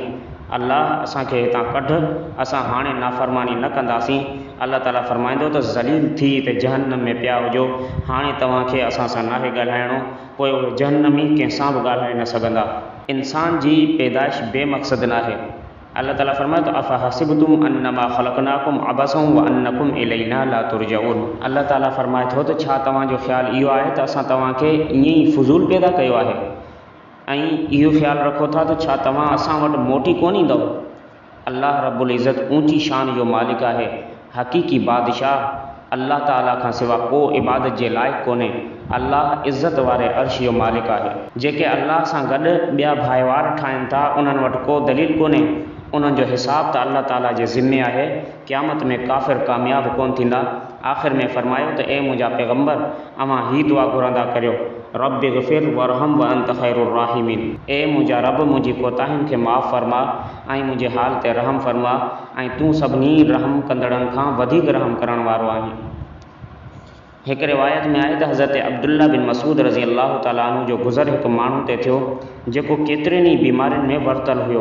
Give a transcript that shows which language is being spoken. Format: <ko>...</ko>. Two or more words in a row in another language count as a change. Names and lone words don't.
<sd>अल्लाह, असांखे हितां कढ, असां हाणे नाफ़रमानी न कंदासीं। अल्लाह ताला फरमाईंदो त ज़लील थी त जहन्नम में पिया हुजो, हाणे तव्हांखे असां सां नाहे ॻाल्हाइणो। पोइ उहे जहन्नमी कंहिंसां बि ॻाल्हाए न सघंदा। इंसान जी पैदाइश बेमक़सद न आहे। अल्लाह ताला फरमाए थो</sd> <ar>أفحسبتم أنما خلقناكم عبثا وأنكم إلينا لا ترجعون.</ar> <sd>अल्लाह ताला फरमाए थो त छा तव्हांजो ख़्यालु इहो आहे त असां तव्हांखे ईअं ई फुज़ूल पैदा कयो आहे, ऐं इहो ख़्यालु रखो था त छा तव्हां असां वटि मोटी कोन ईंदव। अल्लाह रब्बुल इज़्ज़त ऊंची शान जो मालिक आहे, हक़ीक़ी बादशाह। अल्लाह ताला खां सिवा को इबादत जे लाइक़ु कोन्हे। अल्लाह इज़्ज़त वारे अर्श जो मालिक आहे। जेके अल्लाह सां गॾु ॿिया भाइवार ठाहिनि था, उन्हनि वटि को दलील कोन्हे। उन्हनि जो हिसाब त अल्लाह ताला जे ज़िम्मे आहे। क़यामत में काफ़िर कामयाबु कोन थींदा। आख़िर में फरमायो त ए मुंहिंजा पैगम्बर, अव्हां ही दुआ घुरंदा करियो,</sd> <ar>رب اغفر وارحم وأنت خير الراحمين.</ar> <sd>ए मुंहिंजा रब, मुंहिंजी कोताहियुनि खे माफ़ फरमा ऐं मुंहिंजे हाल ते रहम फरमा, ऐं तूं सभिनी रहम कंदड़नि खां वधीक रहम करण वारो आहीं। हिकु रिवायत में आहे त हज़रत अब्दुल्ला बिन मसूद</sd> <ar>رضي الله تعالى عنه</ar> <sd>जो गुज़र हिकु माण्हू ते थियो जेको केतिरनि ई बीमारियुनि में वरतल हुयो।</sd>